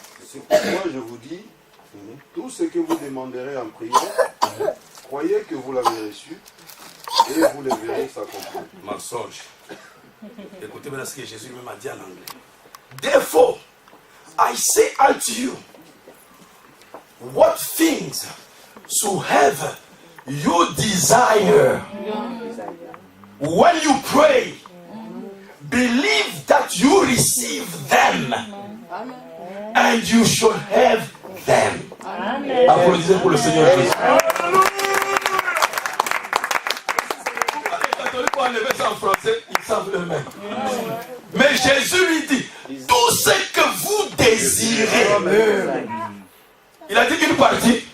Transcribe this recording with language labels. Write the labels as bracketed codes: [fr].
[fr] C'est pourquoi je vous dis, tout ce que vous demanderez en prière, croyez que vous l'avez reçu et vous le verrez s'accomplir. Mensonge. Écoutez maintenant ce que Jésus lui-même a dit en anglais. [en] Therefore, I say unto you, what things soever you desire, when you pray, believe that you receive them, and you shall have them. [fr] Applaudissez pour le Seigneur Jésus. Les catholiques ont enlevé ça en français, ils savent eux-mêmes. Mais Jésus lui dit, tout ce que vous désirez. Il a dit une partie?